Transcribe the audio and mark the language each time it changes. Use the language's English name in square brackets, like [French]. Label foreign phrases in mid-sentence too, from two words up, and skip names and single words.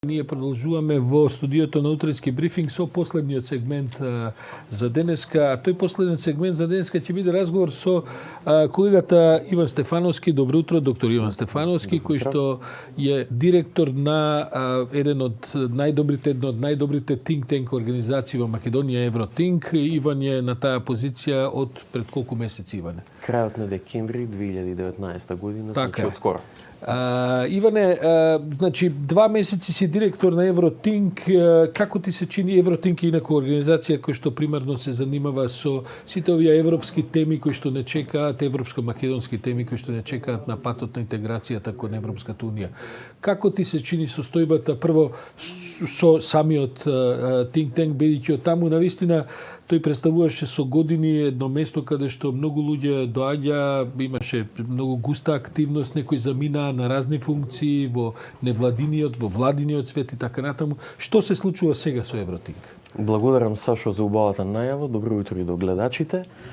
[Macedonian] Ние продолжуваме во студиото на Утрински брифинг со последниот сегмент за денеска. А тој последниот сегмент за денеска ќе биде разговор со колегата Иван Стефановски. Добро утро, доктор Иван Стефановски, кој што е директор на една од најдобрите [English] think tank [Macedonian] организации во Македонија, Евротинк. Иван е на таа позиција од пред колку месеци, Иване? Крајот на декември 2019 година, така значи од скоро. Иване, значи 2 месеци си директор на Евротинк. Како ти се чини? Евротинк е инако организација која што примарно се занимава со сите овие европски теми кои што не чекаат, европско-македонски теми кои што не чекаат на патот на интеграцијата кон Европската унија. Како ти се чини состојбата прво со самиот [English] think tank, [Macedonian] бидејќи од таму навистина тој представуваше со години едно место каде што многу луѓе доаѓа, имаше многу густа активност, некои заминаа на разни функции во невладиниот, во владиниот свет и така натаму. Што се случува сега со Евротинк? Благодарам, Сашо, за убавата најава. Добро утро и до гледачите.